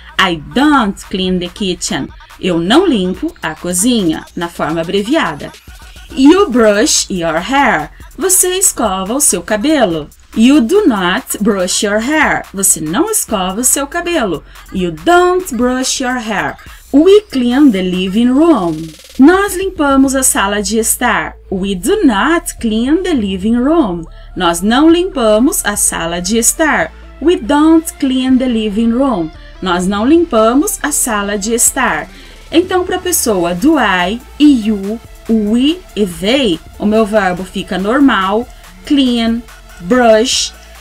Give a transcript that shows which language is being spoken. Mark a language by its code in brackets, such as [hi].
[en] I don't clean the kitchen. [pt] Eu não limpo a cozinha, na forma abreviada. [en] You brush your hair. [pt] Você escova o seu cabelo. [en] You do not brush your hair. [pt] Você não escova o seu cabelo. [en] You don't brush your hair. We clean the living room. [pt] Nós limpamos a sala de estar. [en] We do not clean the living room. [pt] Nós não limpamos a sala de estar. [en] We don't clean the living room. [pt] Nós não limpamos a sala de estar. Então, para a pessoa do I e you, o we e they, o meu verbo fica normal, clean, brush.